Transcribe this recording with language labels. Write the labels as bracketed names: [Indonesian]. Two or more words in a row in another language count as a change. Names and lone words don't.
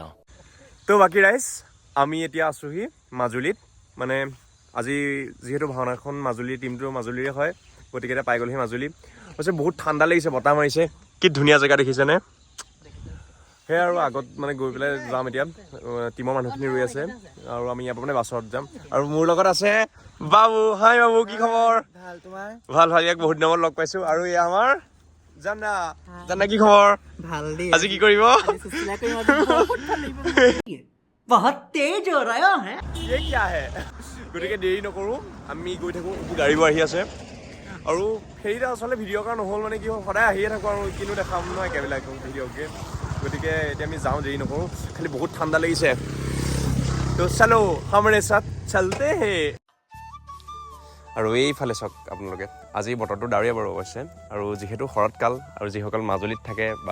[Assamese] তো বাকী ৰাইজ আমি এতিয়া আছোঁহি মাজুলীত মানে আজি যিহেতু ভাওনাখন মাজুলীৰ টিমটো মাজুলীৰে হয় গতিকে এতিয়া পাই গ'লহি মাজুলী হৈছে বহুত ঠাণ্ডা লাগিছে বতাহ মাৰিছে কি ধুনীয়া জেগা দেখিছেনে সেয়া আৰু আগত মানে গৈ পেলাই যাম এতিয়া টিমৰ মানুহখিনি ৰৈ আছে আৰু আমি ইয়াৰ পৰা মানে বাছত যাম আৰু মোৰ লগত আছে বাবু হাই বাবু কি খবৰ ভাল ভাল ইয়াক বহুত দিনত লগ পাইছোঁ আৰু এয়া আমাৰ জানা কি খবৰ আজি কি কৰিব [Hindi] बहुत तेज हो रहा है ये क्या है [Assamese] গতিকে দেৰি নকৰোঁ আমি গৈ থাকোঁ গাড়ীবোৰ আহি আছে আৰু সেইটা আচলতে ভিডিঅ' কৰা নহ'ল মানে কি হ'ল সদায় আহিয়ে থাকোঁ আৰু কিনো দেখাম নহয় একেবিলাক ভিডিঅ'কে গতিকে এতিয়া আমি যাওঁ দেৰি নকৰোঁ খালি বহুত ঠাণ্ডা লাগিছে তো [Hindi] चलो हमारे साथ चलते हैं [Assamese] আৰু এইফালে চাওক আপোনালোকে আজি বতৰটো ডাৱৰীয়া বাৰু অৱশ্যে আৰু যিহেতু শৰৎকাল আৰু যিসকল মাজুলীত থাকে বা